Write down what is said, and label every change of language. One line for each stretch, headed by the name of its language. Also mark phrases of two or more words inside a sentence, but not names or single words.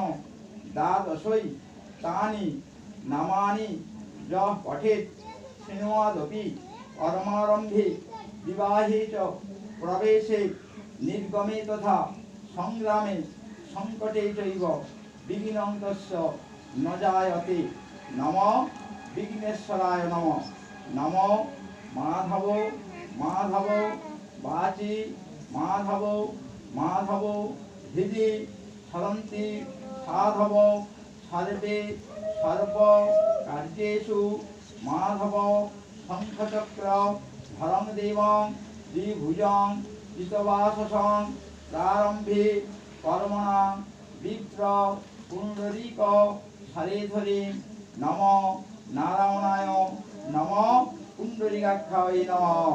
Sanskrit: দ্বাদশৈ তানি নামানি যঃ পঠেৎ শৃণুয়াদপি কর্মারম্ভে বিবাহে চ প্রবেশে নির্গমে তথা সংগ্রামে সংকটে চৈব বিঘ্নং তস্য ন জায়তে নম বিঘ্নেশ্বরায় নম নম মাধব মাধব বাচি মাধব মাধব হৃদি সরন্তি সাধব সর্বে সর্ব কার্যেষু মাধব শঙ্খচক্র ধরং দেবং দ্বিভুজং চিতবাসসং প্রারম্ভে কর্মণাং বিপ্র পুণ্ডরীক হরে নম নারায়ণায় নম পুণ্ডরীকাক্ষায় নম।